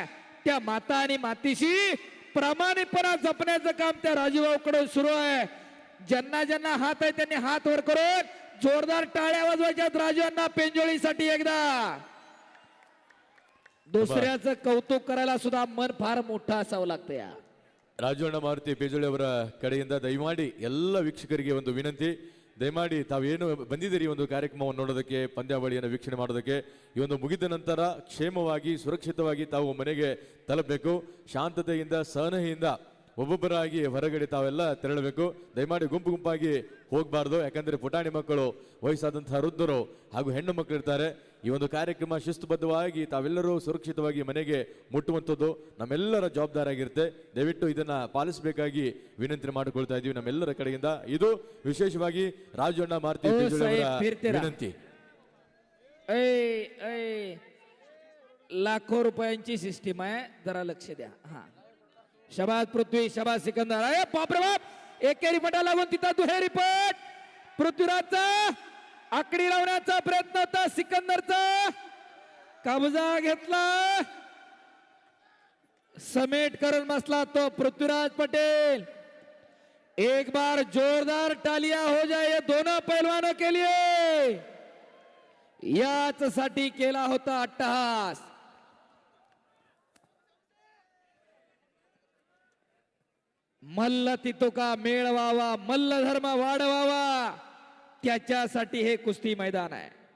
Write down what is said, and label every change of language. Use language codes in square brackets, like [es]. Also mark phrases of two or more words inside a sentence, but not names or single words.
[mr] त्या माता आणि मातीशी प्रामाणिकपणा जपण्याचं काम त्या राजूभाऊकडून सुरू आहे. ज्यांना ज्यांना हात आहे त्यांनी हात वर करून जोरदार टाळ्या वाजवायच्यात राजूंना पेंजोळीसाठी. एकदा दुसऱ्याचं कौतुक करायला सुद्धा मन फार मोठं असावं लागतं. या [kn] ರಾಜಣ್ಣ ಮಾರುತಿ ಪೇಜೋಳಿ ಅವರ ಕಡೆಯಿಂದ ದಯಮಾಡಿ ಎಲ್ಲ ವೀಕ್ಷಕರಿಗೆ ಒಂದು ವಿನಂತಿ, ದಯಮಾಡಿ ತಾವೇನು ಬಂದಿದ್ದೀರಿ ಒಂದು ಕಾರ್ಯಕ್ರಮವನ್ನು ನೋಡೋದಕ್ಕೆ, ಪಂದ್ಯಾವಳಿಯನ್ನು ವೀಕ್ಷಣೆ ಮಾಡೋದಕ್ಕೆ, ಈ ಒಂದು ಮುಗಿದ ನಂತರ ಕ್ಷೇಮವಾಗಿ ಸುರಕ್ಷಿತವಾಗಿ ತಾವು ಮನೆಗೆ ತಲುಪಬೇಕು. ಶಾಂತತೆಯಿಂದ ಸಹನೆಯಿಂದ ಒಬ್ಬೊಬ್ಬರಾಗಿ ಹೊರಗಡೆ ತಾವೆಲ್ಲ ತೆರಳಬೇಕು. ದಯಮಾಡಿ ಗುಂಪು ಗುಂಪಾಗಿ ಹೋಗಬಾರ್ದು, ಯಾಕಂದ್ರೆ ಪುಟಾಣಿ ಮಕ್ಕಳು, ವಯಸ್ಸಾದಂತಹ ವೃದ್ಧರು ಹಾಗೂ ಹೆಣ್ಣು ಮಕ್ಕಳು ಇರ್ತಾರೆ. ಈ ಒಂದು ಕಾರ್ಯಕ್ರಮ ಶಿಸ್ತುಬದ್ಧವಾಗಿ ತಾವೆಲ್ಲರೂ ಸುರಕ್ಷಿತವಾಗಿ ಮನೆಗೆ ಮುಟ್ಟುವಂಥದ್ದು ನಮ್ಮೆಲ್ಲರ ಜವಾಬ್ದಾರಿ ಆಗಿರುತ್ತೆ. ದಯವಿಟ್ಟು ಇದನ್ನ ಪಾಲಿಸಬೇಕಾಗಿ ವಿನಂತಿ ಮಾಡಿಕೊಳ್ತಾ ಇದ್ದೀವಿ ನಮ್ಮೆಲ್ಲರ ಕಡೆಯಿಂದ. ಇದು ವಿಶೇಷವಾಗಿ ರಾಜಣ್ಣ ಮಾರುತಿ ವಿನಂತಿ. [mr] लाखो रुपयांची सिस्टीम आहे, जरा लक्ष द्या. हा शबाद पृथ्वी, शबाद सिकंदर. अरे बापरे बाप, एकेरी पटा लागून तिथं दुहेरी पट. पृथ्वीराजचा आकडी लावण्याचा प्रयत्न होता, सिकंदरचा कब्जा घेतला, समेट करून बसला तो पृथ्वीराज पटेल. [hi] एक बार जोरदार तालियां हो जाए ये दोनों पहलवानों के लिए. [mr] याच साठी केला होता अट्टहास. मल्ल तितुका मेळवावा, मल्ल धर्म वाढवावा, त्याच्यासाठी हे कुस्ती मैदान आहे.